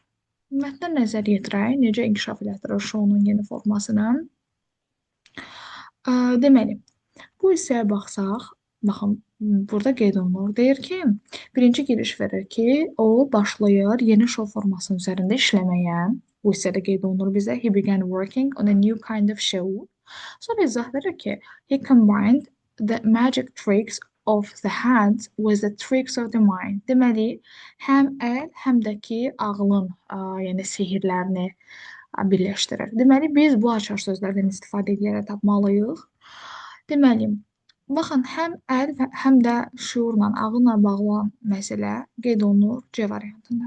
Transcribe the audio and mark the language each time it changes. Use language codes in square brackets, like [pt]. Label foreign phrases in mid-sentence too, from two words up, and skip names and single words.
[az] Mətnə nəzər yetirək, necə inkişaf elətdirir şounun yeni formasını? Deməli, bu hissəyə baxsaq, baxın, burada qeyd olunur. Deyir ki, birinci giriş verir ki, o başlayır yeni şou formasının üzərində işləməyə. Bu hissədə qeyd olunur bizə. [en] He began working on a new kind of show. [az] Sonra izah verir ki, [en] he combined the magic tricks of the hands with the tricks of the mind. [az] Deməli, həm əl, həm də ki, ağlın, yəni sehirlərini birləşdirir. Deməli, biz bu açar sözlərdən istifadə edərək tapmalıyıq. Deməli, baxın, həm əl, həm də şuurla, ağılla bağlı olan məsələ qeyd olunur C variantında.